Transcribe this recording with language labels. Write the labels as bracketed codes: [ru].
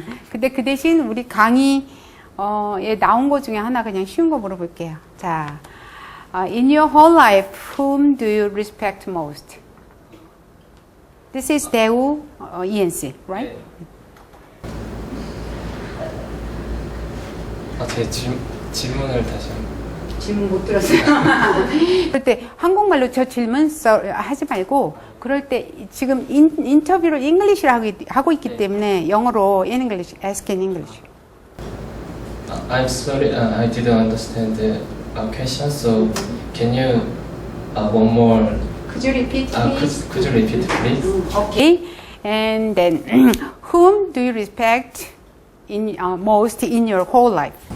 [ko] 근데 그 대신 우리 강의 에 나온 거 중에 하나 그냥 쉬운 거 물어볼게요. [en] 자, in your whole life, whom do you respect most? This is 대우 ENC, right? [ko] 제 질문을 다시 한번. 질문 못 들었어요. 그럴 때 한국말로 저 질문 하지 말고 그럴 때 지금 인터뷰를 잉글리시로 하고 있기 때문에 영어로 [en] in English, ask in English. I'm sorry, I didn't understand the question. So, can you one more? Could you repeat, please? Could you repeat, please? Okay. And then, whom do you respect most in your whole life?